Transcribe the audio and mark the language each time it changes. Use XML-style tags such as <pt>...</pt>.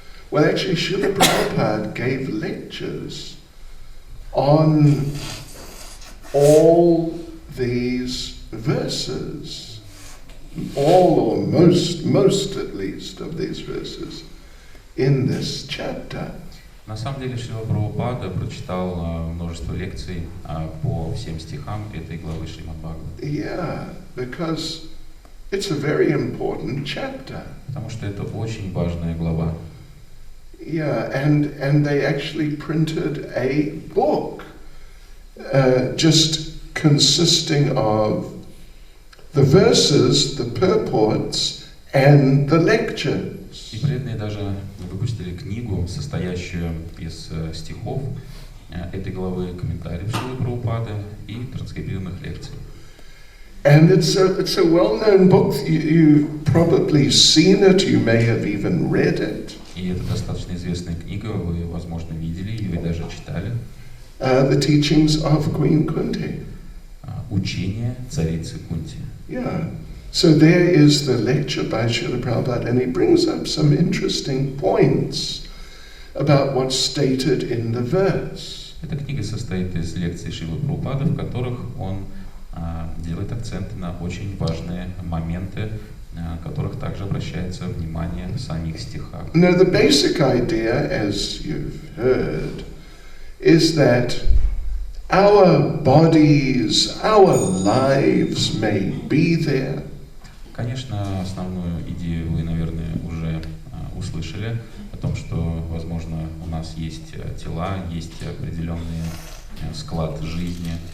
<en>Well, actually, Srila Prabhupada gave lectures on all these verses, all or most at least of these verses in this chapter.</en> <ru>На самом деле Шрила Прабхупада прочитал множество лекций по всем стихам этой главы Шримад-Бхагаватам.</ru> <en>Yeah, because it's a very important chapter.</en> <ru>Потому что это очень важная глава.</ru> <en>Yeah, and they actually printed a book just consisting of the verses, the purports, and the lectures.</en> <ru>И преданные даже выпустили книгу, состоящую из стихов этой главы, комментариев Шрилы Прабхупады и транскрибированных лекций.</ru> <en>And it's a well-known book. You've probably seen it. You may have even read it.</en> <ru>И это достаточно известная книга, вы, возможно, видели ее и даже читали.</ru> <en>The teachings of Queen Kunti.</en> <ru>Учение царицы Кунти.</ru> <en>Yeah. So there is the lecture by Srila Prabhupada, and he brings up some interesting points about what's stated in the verse.</en> <ru>Эта книга состоит из лекций Шрилы Прабхупады, в которых он делает акценты на очень важные моменты, на которых также обращается внимание в самих стихах.</ru> <en>Now the basic idea, as you've heard, is that our bodies, our lives may be there.</en> <ru>Конечно, основную идею вы, наверное, уже услышали о том, что, возможно, у нас есть тела, есть определенный склад жизни.</ru>